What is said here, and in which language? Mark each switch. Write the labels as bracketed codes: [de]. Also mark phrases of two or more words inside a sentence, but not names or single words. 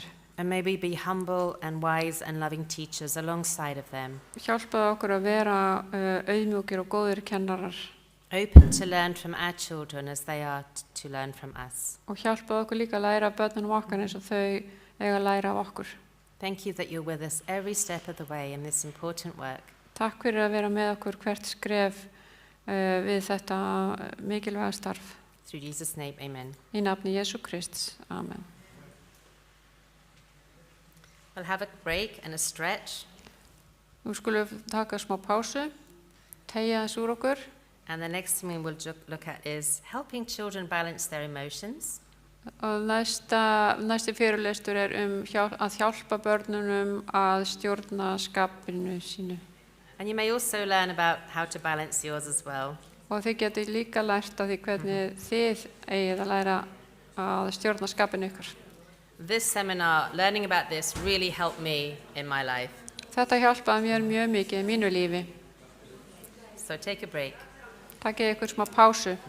[en] And may we be humble and wise and loving teachers alongside of them. [is] Hjálpaðu okkur að vera auðmjúkir og góðir kennarar. [en] Open to learn from our children as they are to learn from us. [is] Og hjálpaðu okkur líka að læra af börnunum okkar eins og þau eiga að læra af okkur. [en] Thank you that you're with us every step of the way in this important work. [is] Takk fyrir að vera með okkur hvert skref við þetta mikilvæga starf. [en] Through Jesus' name, amen. [is] Í nafni Jesú Krists. Amen. [en] We'll have a break and a stretch. [is] Nú skulum við taka smá pásu, teygja þess úr okkur. [en] And the next thing we will look at is helping children balance their emotions. [is] Og næsti fyrirlestur að hjálpa börnunum að stjórna skapinu sínu. [en] And you may also learn about how to balance yours as well. [is] Og þið getið líka lært af því hvernig þið eigið að læra að stjórna skapinu ykkur. [en] This seminar, learning about this, really helped me in my life. [is] Þetta hjálpaði mér mjög mikið í mínu lífi. [en] So take a break. [is] Takið ykkur smá pásu.